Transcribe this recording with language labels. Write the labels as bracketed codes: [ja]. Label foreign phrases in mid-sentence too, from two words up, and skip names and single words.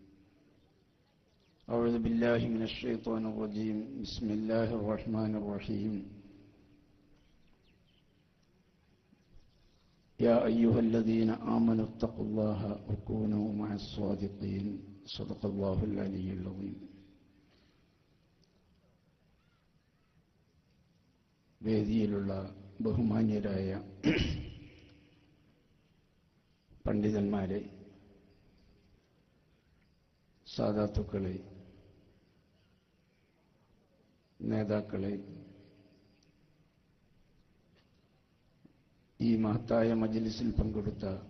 [ar] أعوذ بالله من الشيطان الرجيم. بسم الله الرحمن الرحيم. يا أيها الذين آمنوا اتقوا الله وكونوا مع الصادقين. صدق الله العلي العظيم. [ml] വേദിയിലുള്ള ബഹുമാന്യരായ പണ്ഡിതന്മാരെ, സാദാത്തുക്കളെ, നേതാക്കളെ, ഈ മഹത്തായ മജ്ലിസിൽ പങ്കെടുത്ത